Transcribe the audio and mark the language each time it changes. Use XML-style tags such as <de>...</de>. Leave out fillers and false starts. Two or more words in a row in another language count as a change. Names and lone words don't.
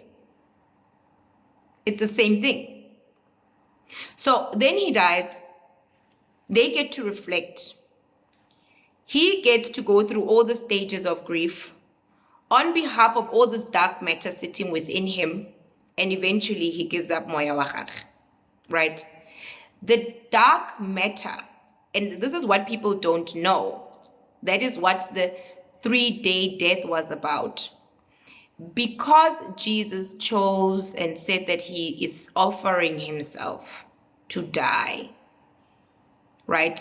<en>It's the same thing. So then he dies. They get to reflect. He gets to go through all the stages of grief on behalf of all this dark matter sitting within him, and eventually he gives up</en> <tn>moya wa gagwe,</tn> <en>right? The dark matter And this is what people don't know. That is what the 3-day death was about. Because Jesus chose and said that he is offering himself to die, right?</en>